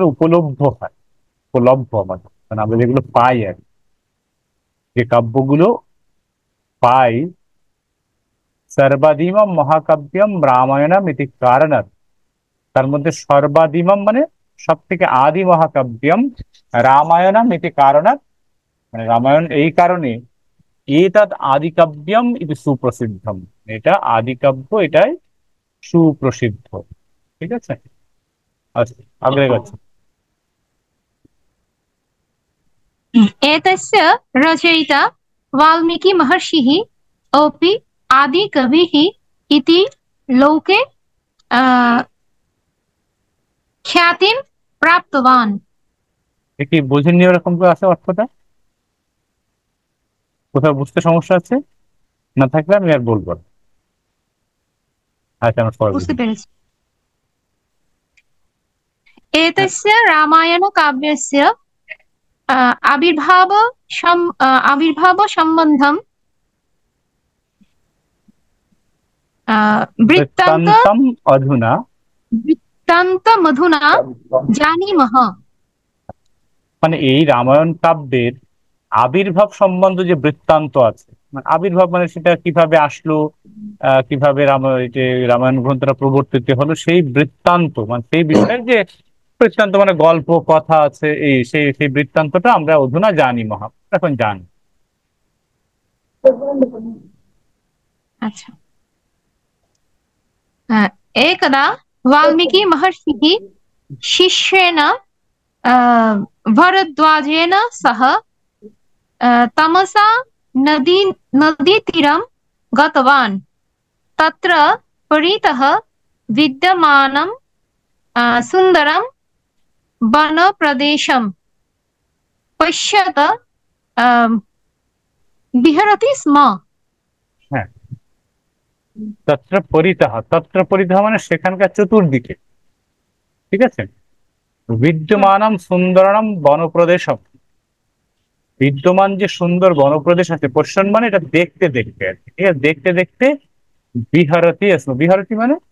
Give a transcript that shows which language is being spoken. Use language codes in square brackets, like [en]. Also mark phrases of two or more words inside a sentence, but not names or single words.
[bn] উপলব্ধ হয়, উপলব্ধ আমাদের, মানে আমরা যেগুলো পাই আর কি, যে কাব্যগুলো পাই, [sa] সর্বাদিমম মহাকাব্যম রামায়ণম ইতি কারণাৎ, [bn] তার মধ্যে সর্বাদিমম মানে সব থেকে আদি মহাকাব্যম, [sa] রামায়ণম ইতি কারণাৎ [bn] মানে রামায়ণ এই কারণে, [sa] এতদ আদিকাব্যম ইতি সুপ্রসিদ্ধম, [bn] এটা আদিকাব্য, এটাই সুপ্রসিদ্ধ। ঠিক আছে, আচ্ছা [sa] আগ্রে গচ্ছ। एतस्य रचयिता वाल्मीकि महर्षिः अपि आदिकविः इति लोके ख्यातिं प्राप्तवान्। [bn] কি বোঝেননি ওরকম করে আছে অর্থটা? কোথাও বুঝতে সমস্যা আছে? না থাকলে আমি আর বলবো না। আচ্ছা, আমার পরে বুঝতে বুঝি। পেরেছি। [sa] एतस्य रामायणकाव्यस्य आविर्भाव सम्बन्धं वृत्तान्त বৃত্তান্তম অধুনা, वृत्तान्तमधुना जानीमः। [bn] মানে এই রামায়ণ কাব্যের আবির্ভাব সম্বন্ধে যে বৃত্তান্ত আছে, মানে আবির্ভাব মানে সেটা কিভাবে আসলো, কিভাবে রামায়ণ গ্রন্থটা প্রবর্তিত হলো, সেই বৃত্তান্ত মানে সেই বিষয়ের যে বৃত্তান্ত, মানে গল্প কথা আছে, এই সেই সেই বৃত্তান্তটা আমরা অধুনা জানি, এখন জানি। अच्छा, [sa] एकदा वाल्मीकि महर्षिः शिष्येन भरद्वाजेन सह तमसा नदीतीरं गतवान्। तत्र परितः विद्यमानं सुन्दरं वनप्रदेशं पश्यत विहरति स्म। [bn] হ্যাঁ, [sa] তত্র পরিতः [bn] মানে সেখানকার চতুর্দিকে। ঠিক আছে, [sa] বিদ্যমানম সুন্দরম বনপ্রদেশম, [bn] বিদ্যমান যে সুন্দর বনপ্রদেশ আছে, পশ্চিম মানে এটা দেখতে দেখতে আর কি, ঠিক আছে, দেখতে দেখতে বিহারতি আসলো, বিহারতি মানে